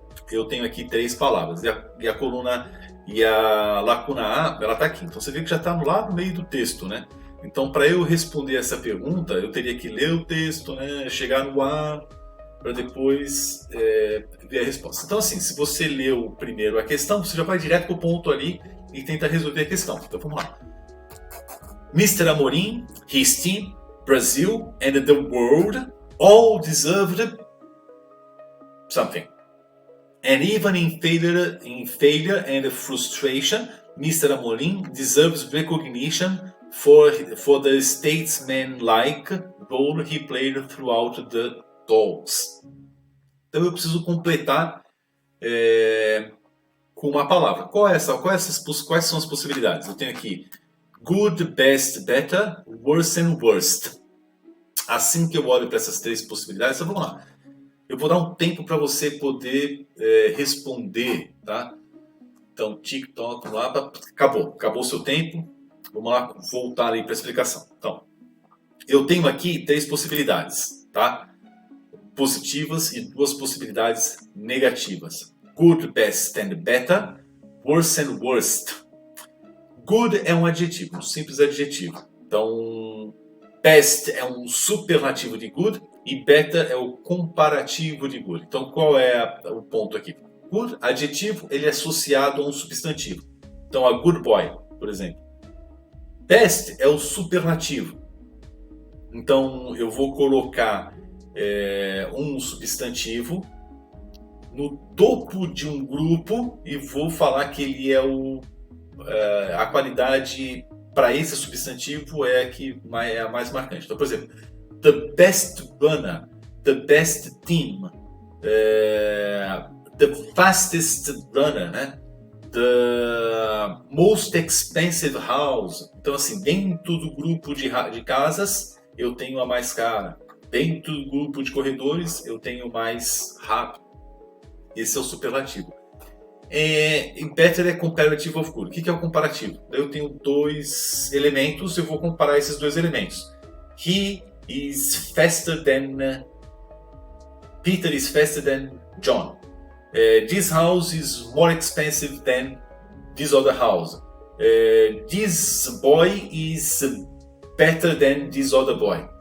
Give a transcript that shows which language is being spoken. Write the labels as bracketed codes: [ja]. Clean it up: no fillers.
[pt] Eu tenho aqui 3 palavras e a coluna... E a lacuna A, ela está aqui. Então você vê que já está lá no meio do texto, né? Então para eu responder essa pergunta, eu teria que ler o texto, né? Chegar no A, para depois ver a resposta. Então assim, se você leu primeiro a questão, você já vai direto para o ponto ali e tenta resolver a questão. Então vamos lá. Mr. [en] Amorim, his team, Brazil and the world all deserved something. And even in failure and frustration, Mr. Amorim deserves recognition for the statesman-like role he played throughout the talks. [pt] Então eu preciso completar com uma palavra. Quais são as possibilidades? Eu tenho aqui [en] good, best, better, worse and worst. [pt] Assim que eu olho para essas 3 possibilidades, então vamos lá. Eu vou dar um tempo para você poder responder, tá? Então, TikTok, vamos lá, acabou o seu tempo. Vamos lá, voltar aí para a explicação. Então, eu tenho aqui 3 possibilidades, tá? Positivas e 2 possibilidades negativas. [en] Good, best and better, worse and worst. [pt] Good é um adjetivo, um simples adjetivo. Então, best é um superlativo de good e better é o comparativo de good. Então qual é o ponto aqui? Good, adjetivo, ele é associado a um substantivo. Então [en] a good boy, [pt] por exemplo. Best é o superlativo. Então eu vou colocar um substantivo no topo de um grupo e vou falar que ele é a qualidade para esse substantivo é a mais marcante. Então, por exemplo, [en] the best runner, the best team, the fastest runner, [pt] né? [en] The most expensive house. [pt] Então, assim, dentro do grupo de casas, eu tenho a mais cara. Dentro do grupo de corredores, eu tenho mais rápido. Esse é o superlativo. Better é [en] comparative of good. [pt] O que é o comparativo? Eu tenho 2 elementos, eu vou comparar esses 2 elementos. [en] He is faster than... Peter is faster than John. This house is more expensive than this other house. This boy is better than this other boy.